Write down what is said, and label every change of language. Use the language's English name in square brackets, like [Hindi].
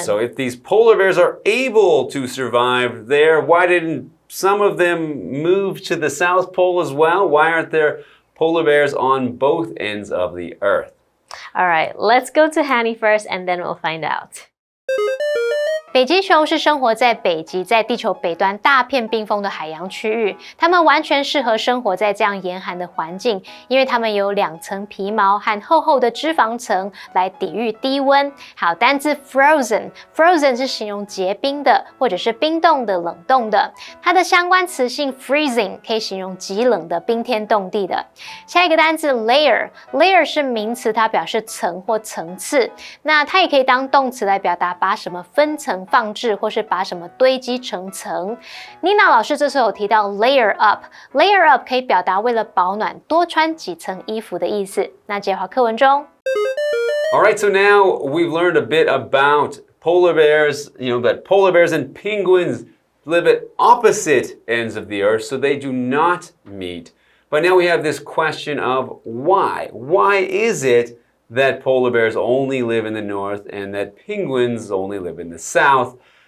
[English] So if these polar bears are able to survive there, why didn't some of them move to the South Pole as well? Why aren't there polar bears on both ends of the Earth? All right, let's go to Hanny first and then we'll find out. [Chinese] 北极熊是生活在北极，在地球北端大片冰封的海洋区域，它们完全适合生活在这样严寒的环境，因为它们有2层皮毛和厚厚的脂肪层来抵御低温。好，单字 frozen 是形容结冰的，或者是冰冻的、冷冻的。它的相关词性 freezing 可以形容极冷的、冰天冻地的。下一个单字 layer 是名词，它表示层或层次。那它也可以当动词来表达把什么分层放置，或是把什么堆积成层。 Nina 老师这时候有提到 [English] layer up [Chinese] 可以表达为了保暖多穿几层衣服的意思。那接回课文中。 [English] All right, so now we've learned a bit about polar bears, that polar bears and penguins live at opposite ends of the Earth, so they do not meet. But now we have this question of why. Why is it that polar bears only live in the north and that penguins only live in the south?